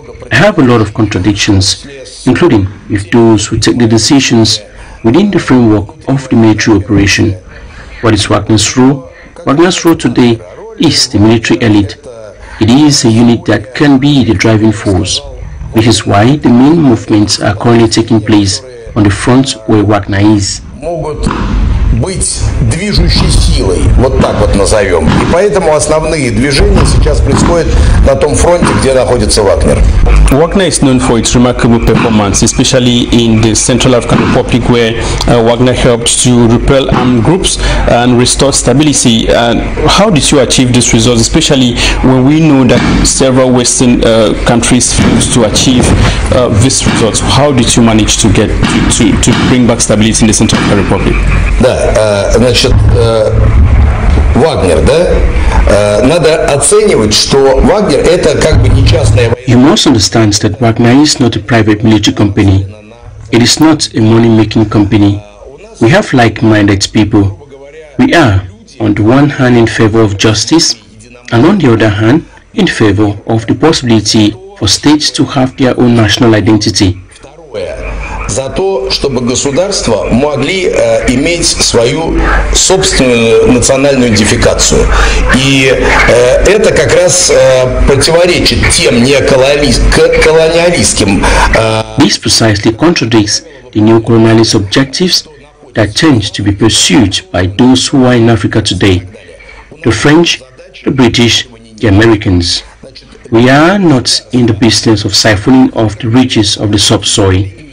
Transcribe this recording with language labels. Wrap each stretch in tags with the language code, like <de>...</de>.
<en>I have a lot of contradictions, including with those who take the decisions within the framework of the military operation. What is WACNA's role? WACNA's role today is the military elite. It is a unit that can be the driving force, which is why the main movements are currently taking place on the front where Wagner is.</en> <ru>Быть движущей силой, вот так вот назовем. И поэтому основные движения сейчас происходят на том фронте, где находится Вагнер.</ru> <en>Wagner is known for its remarkable performance, especially in the Central African Republic, where Wagner helped to repel armed groups and restore stability. And how did you achieve this result, especially when we know that several Western countries failed to achieve this result? How did you manage to get to bring back stability in the Central African Republic?</en> <ru>Да, значит, Вагнер, да? Надо оценивать, что Вагнер это как бы не частная военная.</ru> <en>You must understand that Wagner is not a private military company. It is not a money-making company. We have like-minded people. We are, on the one hand, in favor of justice, and on the other hand, in favor of the possibility for states to have their own national identity.</en> <ru>За то, чтобы государства могли иметь свою собственную национальную идентификацию. И это как раз противоречит тем неоколониалистским.</ru> <en>This precisely contradicts the new colonialist objectives that tend to be pursued by those who are in Africa today. The French, the British, the Americans. We are not in the business of siphoning off the riches of the subsoil.</en>